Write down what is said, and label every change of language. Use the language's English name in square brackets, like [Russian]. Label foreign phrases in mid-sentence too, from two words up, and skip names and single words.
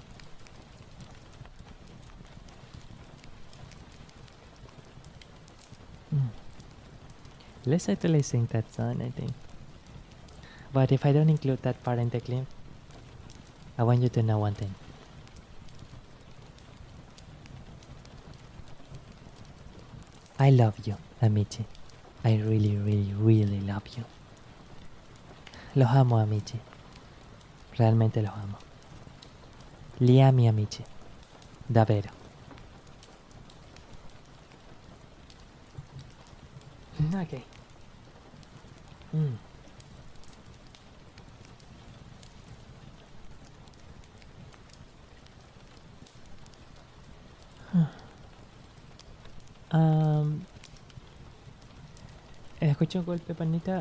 [English] Let's actually sing that song, I think. But if I don't include that part in the clip, I want you to know one thing. I love you, Amici. I really, really, really love you. [Spanish] Los amo, Amici. Realmente los amo. [Italian] Li ami, Amici. Davvero. [English] Okay. [Spanish] Escuché un golpe, panita.